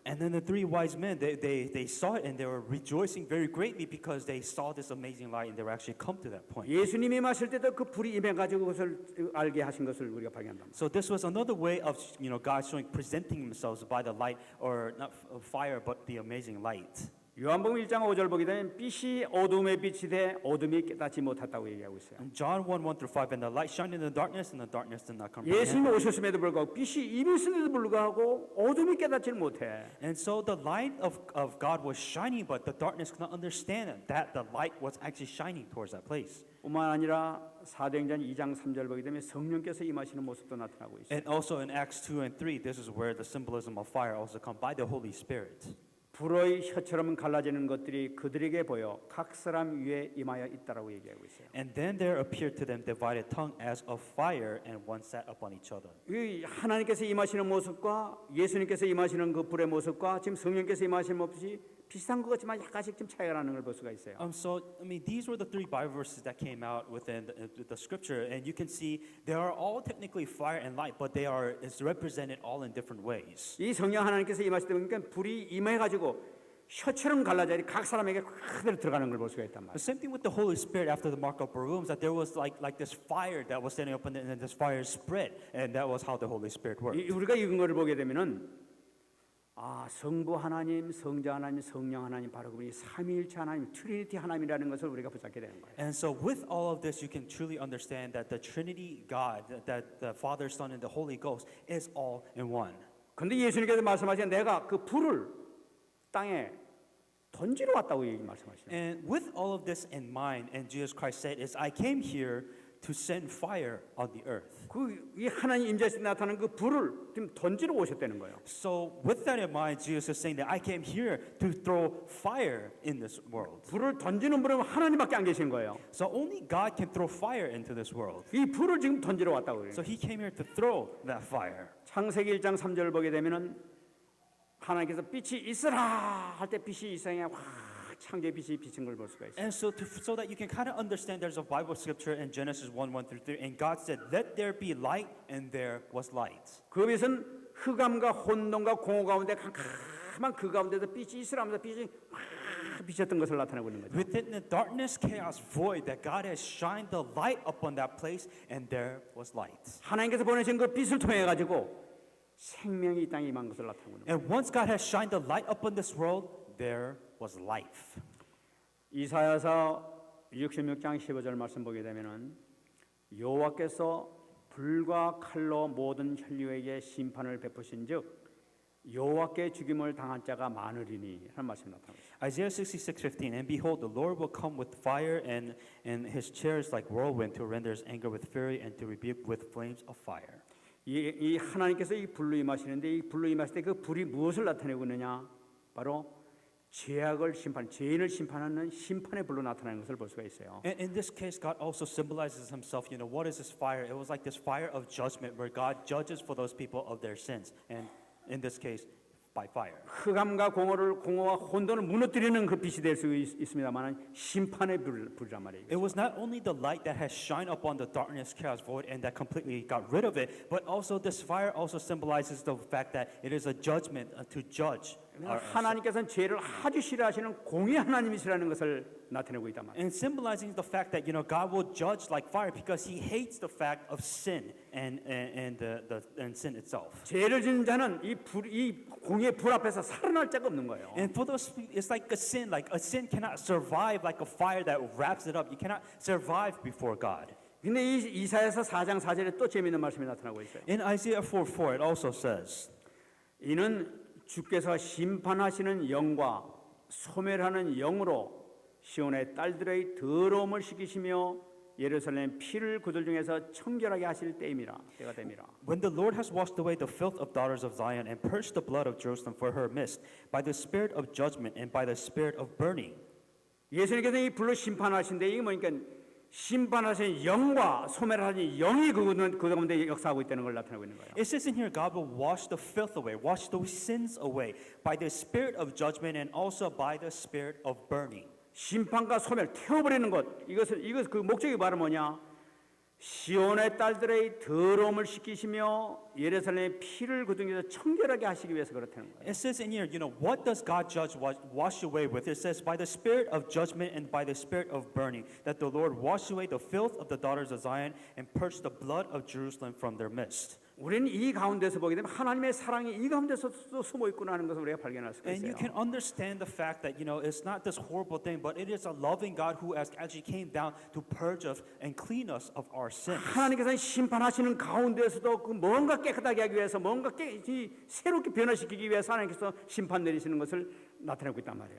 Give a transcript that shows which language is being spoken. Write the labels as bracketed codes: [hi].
[en] And then the three wise men, they saw it and they were rejoicing very greatly because they saw this amazing light and they were actually come to that point. [ko] 예수님이 마실 때도 그 불이 임해가지고 그것을 알게 하신 것을 우리가 발견합니다. [en] So this was another way of God showing presenting themselves by the light or not fire but the amazing light. [ko] 요한복음 1장 5절 보게 되면 빛이 어둠에 빛이 돼 어둠이 깨닫지 못했다고 얘기하고 있어요. [en] And John 1:1-5 and the light shined in the darkness and the darkness did not comprehend. [ko] 예수님이 오셨음에도 불구하고 빛이 이미 있음에도 불구하고 어둠이 깨닫지를 못해. [en] And so the light of God was shining but the darkness could not understand that the light was actually shining towards that place. [ko] 뿐만 아니라 사도행전 2장 3절 보게 되면 성령께서 임하시는 모습도 나타나고 있어요. [en] And also in Acts 2 and 3 this is where the symbolism of fire also come by the Holy Spirit. [ko] 불의 혀처럼 갈라지는 것들이 그들에게 보여 각 사람 위에 임하여 있다라고 얘기하고 있어요. [en] And then there appeared to them divided tongue as of fire, and one sat upon each other. [ko] 이 하나님께서 임하시는 모습과 예수님께서 임하시는 그 불의 모습과 지금 성령께서 임하시는 모습이 비슷한 것 같지만 약간씩 좀 차이가 나는 걸 볼 수가 있어요. [en] So I mean, these were the three Bible verses that came out within the scripture, and you can see they are all technically fire and light, but it's represented all in different ways. [ko] 이 성령 하나님께서 임하실 때 보니까 불이 임해가지고 혀처럼 갈라져 각 사람에게 그대로 들어가는 걸 볼 수가 있단 [en] The same thing with the Holy Spirit after the mark of Barum, that there was like this fire that was standing up, and then this fire spread, and that was how the Holy Spirit worked. [ko] 우리가 이런 거를 보게 되면은 아 성부 하나님, 성자 하나님, 성령 하나님 바로 그분이 삼위일체 하나님, 트리니티 하나님이라는 것을 우리가 붙잡게 되는 거예요. [en] And so with all of this, you can truly understand that the Trinity God, that the Father, Son, and the Holy Ghost is all in one. [ko] 근데 예수님께서 말씀하신 내가 그 불을 땅에 던지러 왔다고 말씀하시죠. [en] And with all of this in mind, and Jesus Christ said, "Is I came here to send fire on the earth." [ko] 이 하나님 임재에서 나타나는 그 불을 지금 던지러 오셨다는 거예요. [en] So with that in mind, Jesus is saying that I came here to throw fire in this world. [ko] 불을 던지는 분은 하나님밖에 안 계신 거예요. [en] So only God can throw fire into this world. [ko] 이 불을 지금 던지러 왔다고 그래요. [en] So He came here to throw that fire. [ko] 창세기 1장 3절을 보게 되면은 하나님께서 빛이 있으라 할 때 빛이 이상에 확 창조의 빛이 비친 걸 볼 수가 있어요. [en] And so that you can kind of understand, there's a Bible scripture in Genesis 1:1-3, and God said, "Let there be light," and there was light. [ko] 그 빛은 흑암과 혼돈과 공허 가운데 캄캄한 그 가운데서 빛이 있으라 하면서 빛이 확 비쳤던 것을 나타내고 있는 거죠. [en] Within the darkness, chaos, void, that God has shined the light upon that place, and there was light. [ko] 하나님께서 보내신 그 빛을 통해 가지고 생명이 이 땅에 임한 것을 나타내고 있는 거예요. [en] And once God has shined the light upon this world, there was life. [ko] 이사야서 66장 15절 말씀 보게 되면은 여호와께서 불과 칼로 모든 혈류에게 심판을 베푸신즉 여호와께 죽임을 당한 자가 많으리니 하는 말씀이 나타납니다. [en] Isaiah 66:15, and behold, the Lord will come with fire, and his chairs like whirlwind, to render his anger with fury, and to rebuke with flames of fire. [ko] 이 하나님께서 이 불로 임하시는데 이 불로 임하실 때 그 불이 무엇을 나타내고 있느냐? 바로 죄악을 죄인을 심판하는 심판의 불로 나타나는 것을 볼 수가 있어요. [en] And in this case, God also symbolizes himself. You know, what is this fire? It was like this fire of judgment where God judges for those people of their sins. And in this case, by fire. [ko] 흑암과 공허와 혼돈을 무너뜨리는 그 빛이 될 수 있습니다만 심판의 불이란 말이에요. [en] It was not only the light that has shined upon the darkness, chaos, void, and that completely got rid of it, but also this fire also symbolizes the fact that it is a judgment to judge. [ko] 하나님께서는 죄를 아주 싫어하시는 공의 하나님이시라는 것을 나타내고 있단 말이에요. [en] And symbolizing the fact that God will judge like fire because He hates the fact of sin and sin itself. [ko] 죄를 짓는 자는 이 공의 불 앞에서 살아날 자가 없는 거예요. [en] And for those, it's like a sin cannot survive like a fire that wraps it up. You cannot survive before God. [ko] 근데 이 이사야서 4장 4절에 또 재미있는 말씀이 나타나고 있어요. [en] In Isaiah 4:4, it also says, [ko] 이는 주께서 심판하시는 영과 소멸하는 영으로 시온의 딸들의 더러움을 씻기시며 예루살렘 피를 그들 중에서 청결하게 하실 때가 됨이라. [en] When the Lord has washed away the filth of daughters of Zion and purged the blood of Jerusalem for her midst, by the spirit of judgment and by the spirit of burning. [ko] 예수님께서 이 불로 심판하신데 이게 뭐니까 심판하신 영과 소멸하신 영이 그 가운데 역사하고 있다는 걸 나타내고 있는 거예요. [en] It says in here, God will wash the filth away, wash those sins away by the spirit of judgment and also by the spirit of burning. [ko] 심판과 소멸 태워버리는 것 이것 그 목적이 바로 뭐냐? 시온의 딸들의 더러움을 씻기시며 예루살렘의 피를 그 중에서 청결하게 하시기 위해서 그렇다는 거예요. [en] It says in here, what does God judge, wash away with? It says by the spirit of judgment and by the spirit of burning, that the Lord wash away the filth of the daughters of Zion and purge the blood of Jerusalem from their midst. [ko] 우리는 이 가운데서 보게 되면 하나님의 사랑이 이 가운데서 또 숨어 있구나 하는 것을 우리가 발견할 수가 [en] And you [ko] 있어요. [en] can understand the fact that it's not this horrible thing, but it is a loving God who has actually came down to purge us and clean us of our sins. [ko] 하나님께서 심판하시는 가운데서도 그 뭔가 깨끗하게 하기 위해서 뭔가 새롭게 변화시키기 위해서 하나님께서 심판 내리시는 것을 나타내고 있단 말이에요.